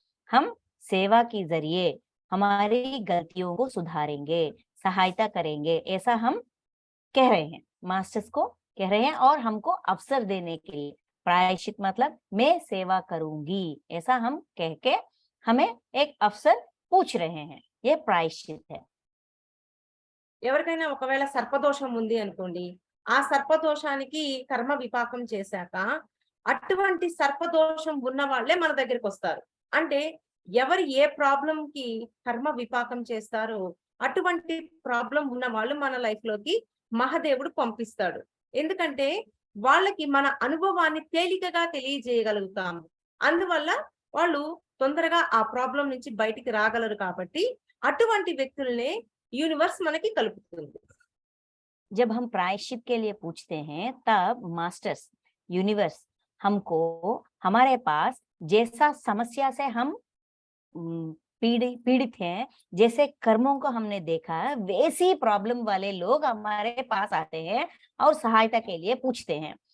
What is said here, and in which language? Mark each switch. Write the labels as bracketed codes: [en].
[hi] हम सेवा के जरिए हमारी गलतियों को सुधारेंगे, सहायता करेंगे, ऐसा हम कह रहे हैं, मास्टर्स को कह रहे हैं। और हमको अवसर देने के लिए प्रायश्चित मतलब मैं सेवा करूंगी, ऐसा हम कह के हमें एक अवसर पूछ रहे हैं, ये प्रायश्चित है। [te] ఎవరికైనా ఒకవేళ సర్పదోషం ఉంది అనుకోండి, ఆ సర్పదోషానికి కర్మ విపాకం చేశాక అటువంటి సర్పదోషం ఉన్న వాళ్ళే మన దగ్గరికి వస్తారు. అంటే ఎవరు ఏ ప్రాబ్లం కి కర్మ విపాకం చేస్తారో అటువంటి ప్రాబ్లం ఉన్న వాళ్ళు మన లైఫ్ లోకి మహాదేవుడు పంపిస్తాడు. ఎందుకంటే వాళ్ళకి మన అనుభవాన్ని తేలికగా తెలియజేయగలుగుతాము. అందువల్ల వాళ్ళు తొందరగా ఆ ప్రాబ్లం నుంచి బయటికి రాగలరు. కాబట్టి అటువంటి వ్యక్తుల్నే यूनिवर्स मन की कल्पुतुंदी। [hi] जब हम प्रायश्चित के लिए पूछते हैं तब मास्टर्स यूनिवर्स हमको हमारे पास जैसा समस्या से हम पीड़ित हैं, जैसे कर्मों को हमने देखा वैसी प्रॉब्लम वाले लोग हमारे पास आते हैं और सहायता के लिए पूछते हैं।